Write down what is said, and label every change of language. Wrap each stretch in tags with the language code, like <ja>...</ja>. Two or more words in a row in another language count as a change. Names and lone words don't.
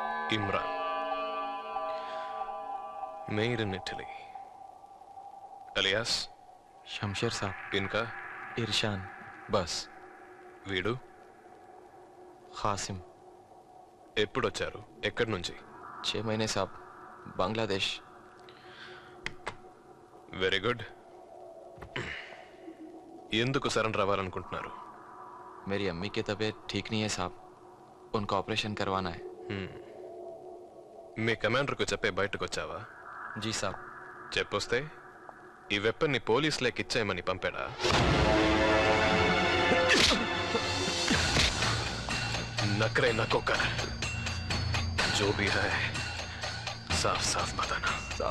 <hi>इमरान,</hi> <en>made in Italy,</en> <hi>अलियास शमशेर साहब. इनका इरशान. बस.</hi> <te>వీడు ఖాసిం. ఎప్పుడొచ్చారు? ఎక్కడి నుంచి?</te> <hi>6 महीने साहब. बांग्लादेश.</hi> <en>very good.</en> <te>ఎందుకు సరెండర్ అవ్వాలనుకుంటున్నారు?</te> <hi>मेरी अम्मी की तबीयत ठीक नहीं है साहब. उनका ऑपरेशन करवाना है.</hi> <te>మీ కమాండర్కు చెప్పే బయటకు వచ్చావా?</te> <hi>जी साहब.</hi> <te>చెప్పొస్తే ఈ వెపన్ని పోలీసులకు ఇచ్చేయమని పంపాడా?</te> <hi>नखरे नको कर, जो भी है साफ साफ बताना. साहब</hi>